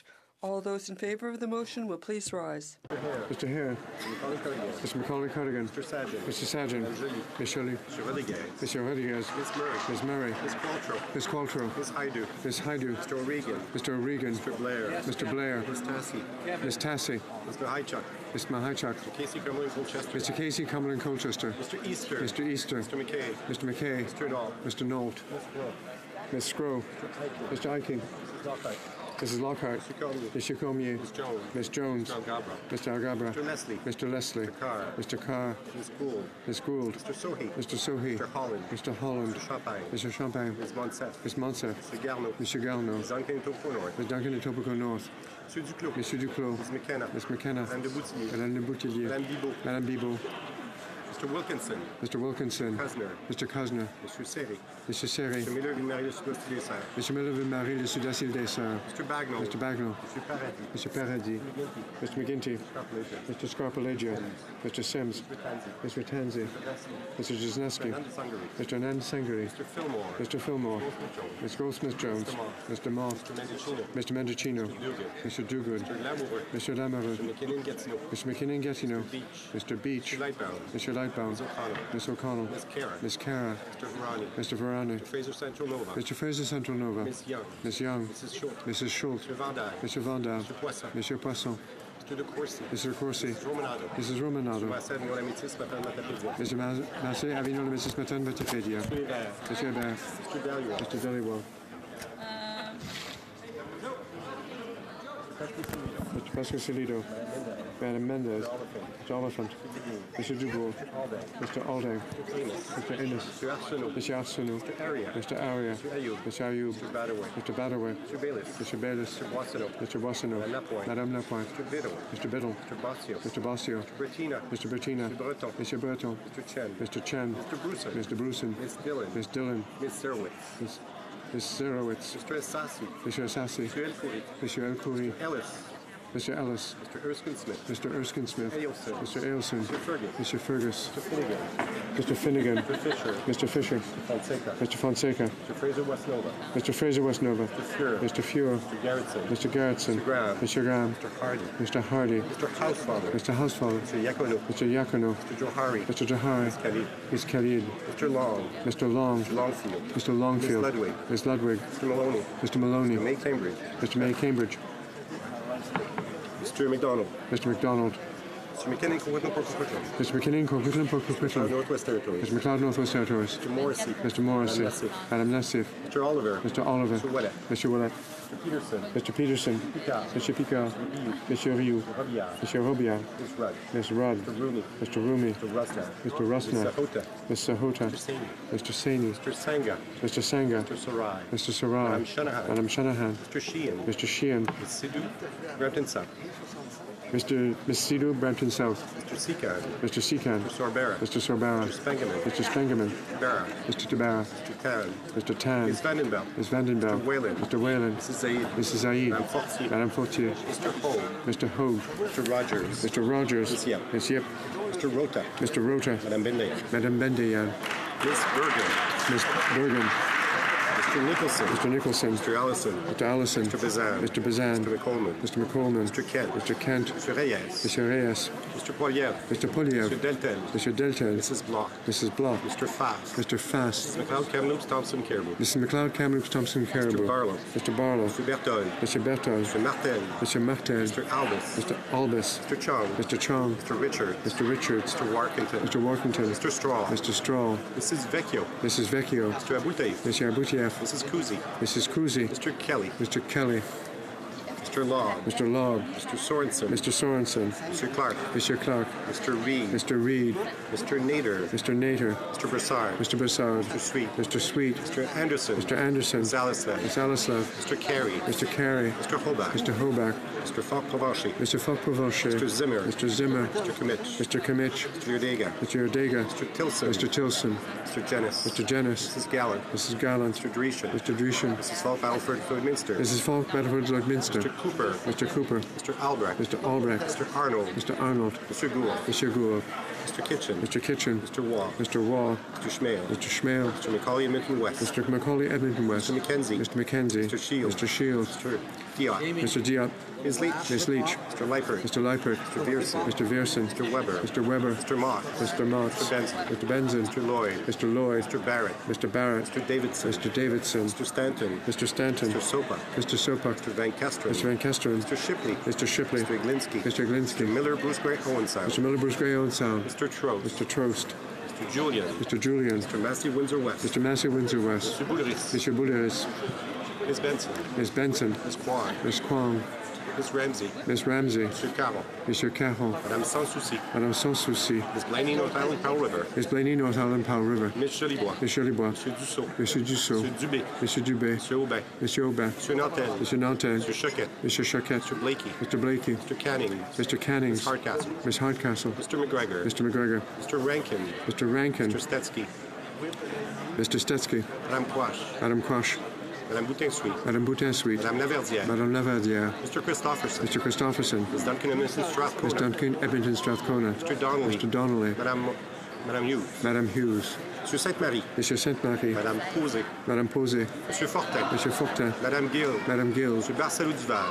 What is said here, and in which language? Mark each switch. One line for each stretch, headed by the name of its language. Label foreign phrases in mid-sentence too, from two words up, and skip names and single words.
English: All those in favour of the motion will please rise. Mr. Hare. Mr. Macaulay Cardigan. Mr. Sargent. Mr. Sargent. Ms. Shelley. Mr. Rodriguez. Mr. Rodriguez. Ms. Murray. Ms. Murray. Ms. Qualtrough. Ms. Qualtrough. Ms. Haidu. Ms. Haidu. Mr. O'Regan. Mr. O'Regan. Mr. Blair. Mr. Blair. Ms. Tassie. Ms. Tassie. Mr. Hychuk. Mr. Mahichuk. Mr. Casey Cumberland Colchester. Mr. Casey Cumberland Colchester. Mr. Easter. Mr. Easter. Mr. McKay. Mr. McKay. Mr. Knoll. Mr. Nolt. Ms. Scrow. Mr. Eiking. Mrs. Lockhart. Mr. Comier. Ms. Jones. Ms. Jones. Mr. Algabra. Mr. Algabra. Mr. Leslie. Mr. Leslie. Mr. Carr. Mr. Carr. Ms. Gould. Ms. Gould. Mr. Sohi. Mr. Sohi. Mr. Holland. Mr. Holland. Mr. Champagne. Mr. Champagne. Ms. Monsef. Ms. Monsef. Mr. Garneau. Mr. Garneau. Ms. Duncan Topo North. Ms. Duncan de Topico North. Monsieur Duclos. Monsieur Duclos. Ms. McKenna. Ms. McKenna. Madame de Boutillier. Madame de Boutillier. Madame Bibot. Madame Bibot. Mr. Wilkinson. Mr. Wilkinson. Kusner. Mr. Kusner. Mr. Seri. Mr. Seri. Mr. Miller-Ville-Marie Le Sud-Ouest-Dessert. Mr. Miller-Ville-Marie Le Sud-Est-Dessert. Mr. Bagnall. Mr. Bagnall. Mr. Paradis. Mr. Paradis. Mr. McGinty. Scarpellegia. Mr. Scarpellegia. Mr. Sims. Mr. Tanzi. Mr. Jesneski. Mr. Anand Sangari. Mr. Fillmore. Mr. Fillmore. Ms. Goldsmith-Jones. Mr. Mr. Moth. Mr. Mendocino. Mr. Duguid. Mr. Lamoureux. Mr. Lamoureux. Mr. McKinnon-Gatineau. Mr. McKinnon-Gatineau. Mr. Beach. Mr. Lightbound. Mr. Lightbound. Ms. O'Connell. Ms. O'Connell. Ms. Cara. Ms. Cara. Mr. Varani. Mr. Varani. Mr. Fraser Central Nova. Mr. Fraser Central Nova. Ms. Young. Ms. Young. Mrs. Schultz. Mrs. Schultz. Mr. Van Dyke. Mr. Van Dam. Mr. Poisson. Mr. Poisson. Mr. De Courcy. Mr. Corsi. Mrs. Romanado. Mrs. Romanado. Mr. Massad, Moulamétis, Madame Matapédia. Mr. Massé, Avignon, le Mrs. Maton, Wikipédia. Mr. Hébert. Mr. Hébert. Mr. Dalliot. Mr. Dhaliwal. Mr. Pascal Salido. Madam Mendez. Mr. Oliphant. Mr. Dubourg. Mr. Alding. Mr. Innes. Mr. Arsenault. Mr. Arsenault. Mr. Aria. Mr. Aria. Mr. Ayoub. Mr. Ayoub. Mr. Badaway. Mr. Badaway. Mr. Bayless. Mr. Baylis. Mr. Boissonneau. Mr. Boissonneau. Madame Lapointe. Madame Lapointe. Mr. Biddle. Mr. Biddle. Mr. Bossio. Mr. Bossio. Mr. Bertina. Mr. Bertina. Mr. Breton. Mr. Breton. Mr. Chen. Mr. Chen. Mr. Bruson. Mr. Bruson. Miss Dillon. Miss Dillon. Miss Serowitz. Miss Zerowitz. Mr. Assassi. Mr. Assassi. Mr. Elfoury. Mr. El Khoury. Ellis. Mr. Ellis. Mr. Erskine Smith. Mr. Erskine Smith. Ailson. Mr. Ailson. Mr. Fergus. Mr. Fergus. Mr. Finnegan. Mr. Finnegan. Mr. Fisher. Mr. Fisher. Mr. Fonseca. Mr. Fonseca. Mr. Fraser Westnova. Mr. Fraser Westnova. Mr. Fuhrer. Mr. Fuhrer. Mr. Garrettson. Mr. Garrettson. Mr. Graham. Mr. Graham. Mr. Hardy. Mr. Hardy. Mr. Housefather. Mr. Housefather. Mr. Yakono. Mr. Yakono. Mr. Johari. Mr. Jahari. Khalid. Ms. Khalid. Mr. Long. Mr. Long. Mr. Longfield. Mr. Longfield. Ms. Ludwig. Ms. Ludwig. Mr. Maloney. Mr. Maloney. Mr. May Cambridge. Mr. May Cambridge. Mr. McDonald. Mr. McDonald. Mr. McKinnon, Coquitlam, Coquitlam. Mr. McKinnon, Coquitlam, Coquitlam. Northwest Territories. Mr. McLeod, Northwest Territories. Mr. Morrissey. Mr. Morrissey. Madame Nassif. Madam Nassif. Mr. Oliver. Mr. Oliver. Mr. Willett. Mr. Willett. Mr. Peterson. Mr. Peterson. Picard. Mr. Picard. Mr. Rioux. Mr. Robillard. Mr. Robillard. Ms. Rudd. Ms. Rudd. Mr. Rooney. Mr. Rumi. Mr. Rusnak. Mr. Rusnak. Mr. Hota. Mr. Hota. Mr. Saini. Mr. Saini. Mr. Sanga. Mr. Sanga. Mr. Sarai. Mr. Sarai. Madame Shanahan. Madam Shanahan. Mr. Sheehan. Mr. Sheehan. Ms. Sidhu. Brampton South. Miss Sidhu, Brampton South. Mr. Seacan. Mr. Seacan. Mr. Sorbera. Mr. Sorbara. Mr. Spengeman. Mr. Spengeman. Barra. Mr. Tabara. Mr. Tan. Mr. Tan. Ms. Vandenbelt. Ms. Vandenbelt. Mr. Whalen. Mr. Whalen. Mrs. Zaid. Mrs. Zaid. Madame Fortier. Madame Fortier. Mr. Hogue. Mr. Hogue. Mr. Rogers. Mr. Rogers. Ms. Yep. Ms. Yep. Mr. Rota. Mr. Rota. Madame Bende. Madame Bendayan. Ms. Bergen. Ms. Bergen. Mr. Nicholson. Mr. Nicholson. Mr. Allison. Mr. Allison. Mr. Bazan. Mr. Bazan. Mr. McColeman. Mr. McColeman. Mr. Kent. Mr. Kent. Mr. Reyes. Mr. Reyes. Mr. Poiliev. Mr. Poliev. Mr. Deltel. Mr. Deltel. Mrs. Block. Mrs. Block. Mr. Fast. Mr. Fast. McLeod Kamloops Thompson Caribou. Mrs. McLeod, Kamloops, Thompson, Caribou. Barlow. Mr. Barlow. Mr. Bertol. Mr. Bertol. Mr. Martel. Mr. Martel. Mr. Albus. Mr. Albus. Mr. Chong. Mr. Chong. Mr. Richard. Mr. Richards. Mr. Warkington. Mr. Workington. Mr. Straw. Mr. Straw. Mrs. Vecchio. Mrs. Vecchio. Mr. Abouteif. Mr. Aboutieff. Mrs. Kuzi. Mrs. Kuzi. Mr. Kelly. Mr. Kelly. Mr. Law. Mr. Log. Mr. Sorensen. Mr. Sorensen. Mr. Clark. Mr. Clark. Mr. Reed. Mr. Reed. Mr. Nader. Mr. Nader. Mr. Broussard. Mr. Broussard. Mr. Sweet. Mr. Sweet. Mr. Anderson. Mr. Anderson. Ms. Alislav. Ms. Alislav. Mr. Carey. Mr. Carey. Mr. Hobach. Mr. Hobach. Mr. Falk Provencher. Mr. Falk-Provencher. Mr. Zimmer. Mr. Zimmer. Mr. Kimmich. Mr. Kimmich. Mr. Yodega. Mr. Odega. Mr. Tilson. Mr. Tilson. Mr. Jennis. Mr. Jennis. Mrs. Gallant. Mrs. Gallant. Mr. Dreeshen. Mr. Dreeshen. Mrs. Falk Battleford Floydminster. Mrs. Falk, Battleford, Lloydminster. Mr. Cooper. Mr. Cooper. Mr. Albrecht. Mr. Albrecht. Mr. Arnold. Mr. Arnold. Mr. Gould. Mr. Gould. Mr. Kitchen. Mr. Kitchen. Mr. Wall. Mr. Wall. Mr. Schmale. Mr. Schmale. Mr. McCauley Edmonton West. Mr. Macaulay, Edmonton West. Mr. McKenzie. Mr. McKenzie. Mr. Shields. Mr. Shields. Mr. Diop. Mr. Diop. Ms. Leach. Ms. Leach. Mr. Leipert. Mr. Leipert. Mr. Vierson. Mr. Vierson. Mr. Weber. Mr. Weber. Mr. Mott. Mr. Motts. Mr. Benson. Mr. Benson. Mr. Lloyd. Mr. Lloyd. Mr. Barrett. Mr. Barrett. Mr. Davidson. Mr. Davidson. Mr. Stanton. Mr. Stanton. Mr. Sopa. Mr. Sopak. Mr. Van Kesteren. Mr. Van Kesteren. Mr. Shipley. Mr. Shipley. Mr. Iglinsky. Mr. Glinsky. Mr. Miller, Bruce Gray, Owensound. Mr. Miller, Bruce Gray, Owen Sound. Mr. Trost. Mr. Trost. Mr. Julian. Mr. Julian. Mr. Massey, Windsor West. Mr. Massey, Windsor West. Mr. Bouleris. Mr. Bouleris. Ms. Benson. Ms. Benson. Ms. Kwan. Ms. Kwong. Miss Ramsey. Miss Ramsey. Monsieur Caron. Monsieur Caron. Madame Sans Souci. Madame Sans Souci. Miss Blaney, North Island, Powell River. Miss Blaney, North Island, Powell River. Miss Jolibois. Monsieur Libois. Monsieur Dussault. Monsieur Dussault. Monsieur Dubé. Monsieur Dubé. Monsieur Aubin. Monsieur Aubin. Monsieur Nantel. Monsieur Nantel. Monsieur Choquette. Monsieur Choquette. Mr. Blakey. Mr. Blakey. Mr. Canning. Mr. Canning. Miss Hardcastle. Miss Hardcastle. Mr. McGregor. Mr. McGregor. Mr. Rankin. Mr. Rankin. Mr. Stetsky. Mr. Stetsky. Madame Quash. Madame Quash. Madame Boutin-Suite. Madame Boutin-Suite. Madame Laverdière. Madame Laverdière. Mr. Christopherson. Mr. Christopherson. Miss Duncan Edmonton Miss Strathcona. Duncan Edmonton Strathcona. Mr. Donnelly. Mr. Donnelly. Madame Hughes. Madame Hughes. Monsieur Sainte-Marie. Monsieur Sainte-Marie. Madame Posé. Madame Posé. Monsieur Fortin. Monsieur Fortin. Madame Gill. Madame Gill. Monsieur Barcelou Duval.